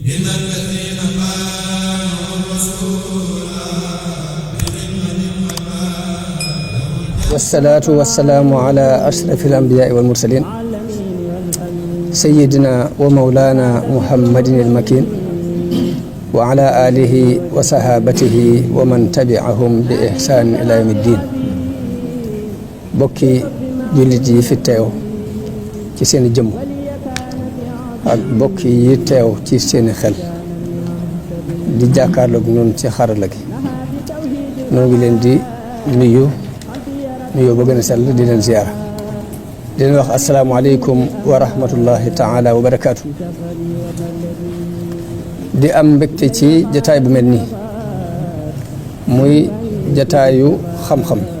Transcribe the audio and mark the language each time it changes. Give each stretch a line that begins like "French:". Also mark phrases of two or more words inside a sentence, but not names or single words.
Arabic: والصلاة والسلام على أشرف الأنبياء والمرسلين سيدنا ومولانا محمد المكين وعلى آله وصحابته ومن تبعهم بإحسان إلى يوم الدين
Wolof: bokki jullit yi fi teew ci seeni jëmm ak bokki yi teew ci seeni xel di jàkkaarloog ñun ci xarala gi noo ngi leen di nuyoo ba gën a sell di leen ziyaara di leen wax
Arabic: السلام عليكم ورحمة الله تعالى وبركاته
Wolof: di am mbégte ci jataay bu mel nii muy jataayu xam-xam